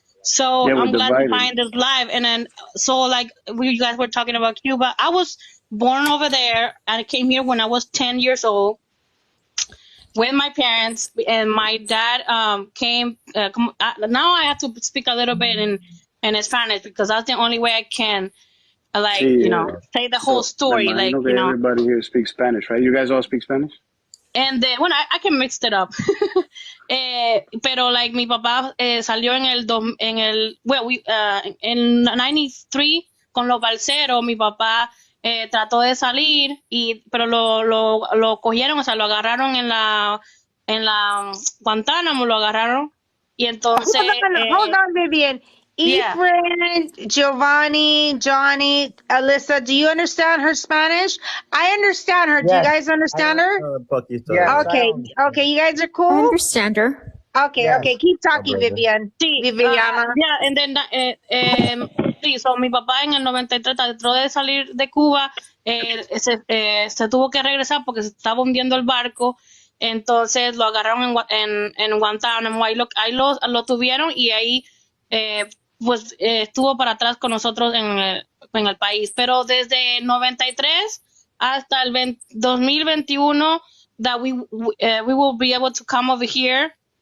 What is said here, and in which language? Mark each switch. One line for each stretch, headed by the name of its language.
English: So I'm glad to find this live. And then, so like you guys were talking about Cuba, I was born over there, and I came here when I was 10 years old with my parents, and my dad came. Now I have to speak a little bit in Spanish because that's the only way I can, like, you know, say the whole story. Like, you know, everybody here speaks Spanish, right? You guys all speak Spanish? And then,
Spanish: bueno,
English: I can mix it up.
Spanish: Pero
English: like
Spanish: mi papá salió en 93 con los balseros. Mi papá trató de salir pero lo cogieron, o sea, lo agarraron en la Guantánamo, lo agarraron y entonces.
English: Hold on, Vivian. Efren, Giovanni, Johnny, Alyssa, do you understand her Spanish? I understand her. Do you guys understand her? Yeah. Okay, you guys are cool? I understand her. Okay, keep talking, Vivian.
Spanish: Sí, Viviana.
English: yeah, and then,
Spanish: sí, so mi papá en el 93 trató de salir de Cuba, se tuvo que regresar porque se estaba hundiendo el barco, entonces lo agarraron en Guantánamo, ahí lo tuvieron y ahí, pues estuvo para atrás con nosotros en el país, pero desde 93 hasta el 2021
English: that we will be able to come over here.